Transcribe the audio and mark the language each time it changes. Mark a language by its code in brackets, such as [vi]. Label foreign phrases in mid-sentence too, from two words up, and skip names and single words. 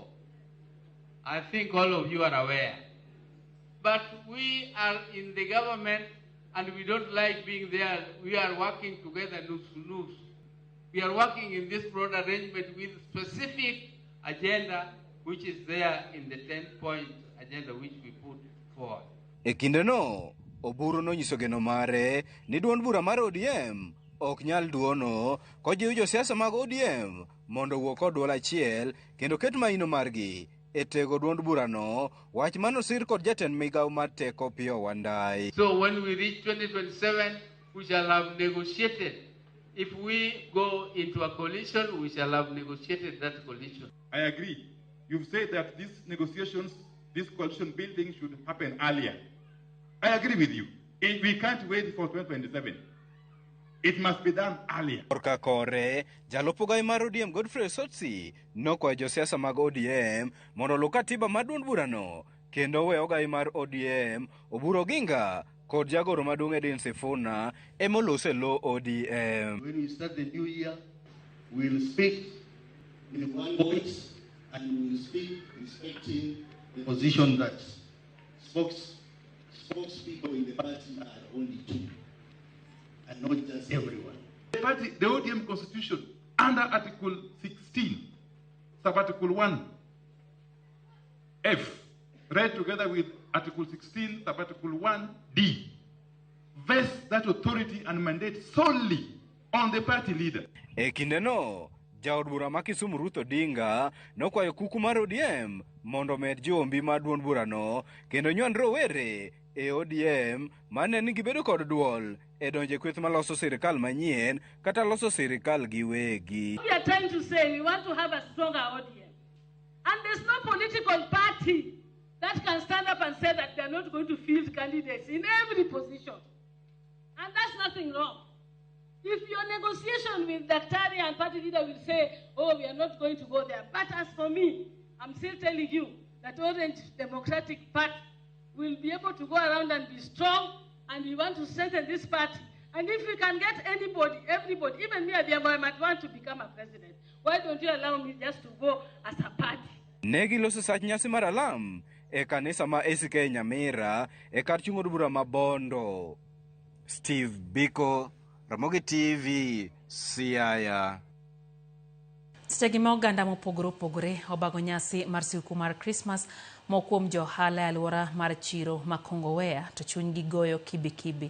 [en] I think all of you are aware. But we are in the government and we don't like being there. We are working together, loose. We are working in this broad arrangement with specific agenda which is there in the 10-point agenda which we put forward. [luo] E kindeno, Oburu nonyiso geno mare ni duond bura mar ODM ok nyal duono kojiwo josiasa mag ODM mondo wuo kod duol achiel kendo ket maino margi e tego duond burano, wach manosir kod jatend migawo mar teko Piyo Wandayi. [en] So when we reach 2027, we shall have negotiated. If we go into a coalition, we shall have negotiated that coalition. I agree. You've said that these negotiations, this coalition building should happen earlier. I agree with you. We can't wait for 2027. It must be done earlier. [luo] Korka kore, jalopogai mar ODM Godfrey Sotsi nokwayo josiasa mag ODM mondo luw katiba mar duond burano kendo we ogai mar ODM Oburu Oginga kod jagoro maduong' Edwin Sifuna emolose lo ODM. [en] When we start the new year, we will speak in one voice and we will speak respecting the position that spokespeople in the party are only two and not just everyone. The party, the ODM constitution, under Article 16, Sub-Article 1F, read together with Article 16, Sub-Article 1D, vests that authority and mandate solely on the party leader. [luo] E kindeno, jaod bura ma Kisumu Ruth Odinga nokwayo kuku mar ODM mondo med jombi mar duond burano kendo nyuan rowere e ODM mane ni gibedo kod duol e donje kweth maloso sirikal manyien kata loso sirikal giwegi. [en] We are trying to say we want to have a stronger ODM. And there's no political party that can stand up and say that they are not going to field candidates in every position. And that's nothing wrong. If your negotiation with Daktari and party leader will say, oh, we are not going to go there. But as for me, I'm still telling you that Orange Democratic Party will be able to go around and be strong, and we want to strengthen this party. And if we can get anybody, everybody, even me, I might want to become a president. Why don't you allow me just to go as a party? [luo] Negi loso sach nyasi mar alam e kanisa ma ACK Nyamira e kar chung od bura ma Bondo. Steve Biko, Ramogi TV, Siaya. Sechegi ma oganda mopogore opogore obago nyasi mar siku mar Christmas mokuom johala e alwora mar chiro ma Kongowea to chunygi goyo kibikibi.